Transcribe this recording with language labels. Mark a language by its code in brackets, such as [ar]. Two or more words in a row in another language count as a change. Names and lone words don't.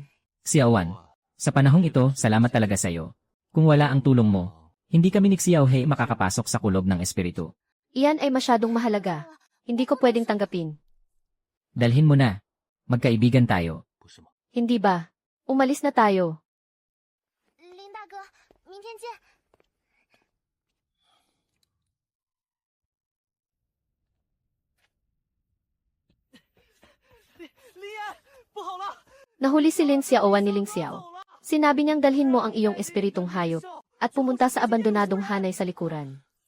[tl] Xiaowan, sa panahong ito, salamat talaga sa iyo. Kung wala ang tulong mo, hindi kami ni Xiao Hei makakapasok sa kulob ng espiritu. Iyan ay masyadong mahalaga. Hindi ko pwedeng tanggapin. Dalhin mo na. Magkaibigan tayo. [zh] 不是吗？ [tl] Hindi ba? Umalis na tayo. [zh] 林大哥，明天见。 [tl] Nahuli si Lin Xiaowan ni Ling Xiao. Sinabi niyang dalhin mo ang iyong espiritong hayop at pumunta sa abandonadong hanay sa likuran.